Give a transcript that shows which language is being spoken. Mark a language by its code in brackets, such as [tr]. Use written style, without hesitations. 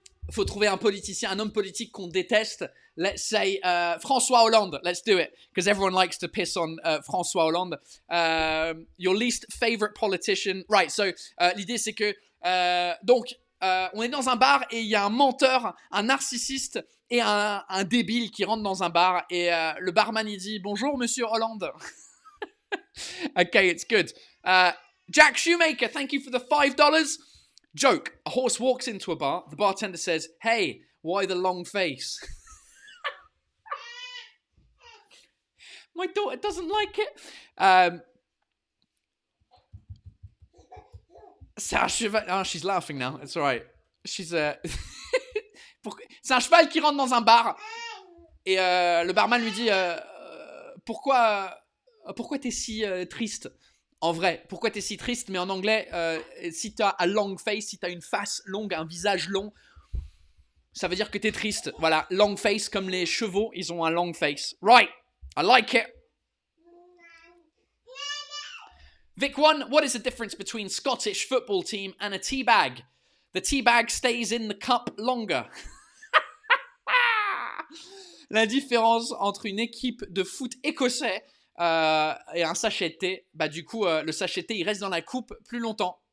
[fr] Faut trouver un politicien, un homme politique qu'on déteste. [en] Let's say François Hollande. Let's do it. Because everyone likes to piss on François Hollande. Your least favorite politician. Right, so [fr] l'idée c'est que... on est dans un bar et il y a un menteur, un narcissiste et un débile qui rentre dans un bar. Et le barman, il dit « Bonjour, monsieur Hollande. » [en] Okay, it's good. Jack Shoemaker, thank you for the $5. Joke. A horse walks into a bar. The bartender says, "Hey, why the long face?" My daughter doesn't like it. [fr] C'est un cheval. [en] Oh, she's laughing now. It's alright. She's [fr] c'est un cheval qui rentre dans un bar et le barman lui dit pourquoi t'es si triste. En vrai, pourquoi t'es si triste? Mais en anglais, si t'as a long face, si t'as une face longue, un visage long, ça veut dire que t'es triste. Voilà, long face comme les chevaux, ils ont un long face. [en] Right, I like it. Vic 1, what is the difference between Scottish football team and a tea bag? The tea bag stays in the cup longer. [fr] La différence entre une équipe de foot écossais et un sachet de thé, bah du coup, le sachet de thé, il reste dans la coupe plus longtemps.